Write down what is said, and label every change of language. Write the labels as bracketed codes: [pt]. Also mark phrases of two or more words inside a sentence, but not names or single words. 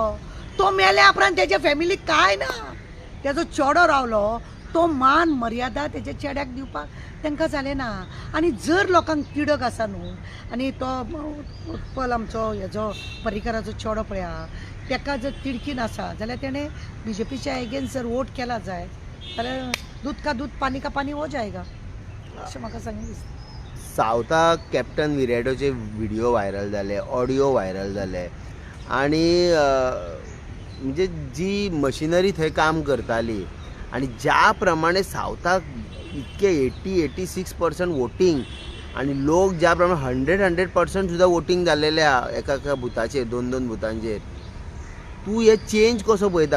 [kok] तो मेल्या उपरांत तेज्या फॅमिलीक कांय ना. तेजो चेडो रावलो, तो मान मर्यादा तेज्या चेड्याक दिवपाक तांकां जालें ना. आनी जर लोकांक तिडक आसा न्हू आनी तो उत्पल आमचो हेजो पर्रीकराचो चेडो पळया ताका जर तिडकीन आसा जाल्यार तेणें BJPच्या एगेन्स्ट जर वोट केला जाय जाल्यार [hi] दूध का दूध पानी का पानी हो जाएगा [kok] अशें म्हाका सांगून दिसता. सावथाक कॅप्टन विराटोचे व्हिडिओ व्हायरल जाले, ऑडियो व्हायरल जाले आणि म्हणजे जी मशिनरी थंय काम करताली आणि ज्या प्रमाणे सावथाक इतके 86% वोटींग आणि लोक ज्या प्रमाणे 100% सुद्धा वोटींग जाल्लेल्या एका बुथाचेर 2 बुथांचेर, तू हे चेंज कसो पळयता?